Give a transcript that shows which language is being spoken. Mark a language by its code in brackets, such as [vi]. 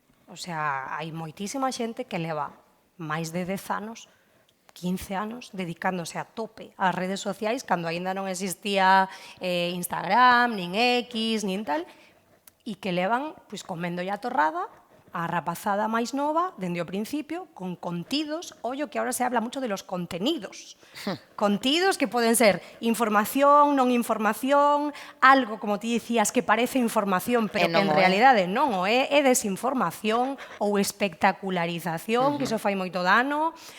[gl] O sea, hai moitísima xente que leva máis de 10 anos, 15 anos, dedicándose a tope ás redes sociais cando aínda non existía Instagram, nin X, nin tal, e que levan comendo a torrada a rapazada máis nova, dende o principio, con contidos. [es] Ollo que ahora se habla mucho de los contenidos. [gl] Contidos que poden ser información, non información, algo, como ti dicías, que parece información, pero que en realidade non o é desinformación ou espectacularización, que iso fai moito dano.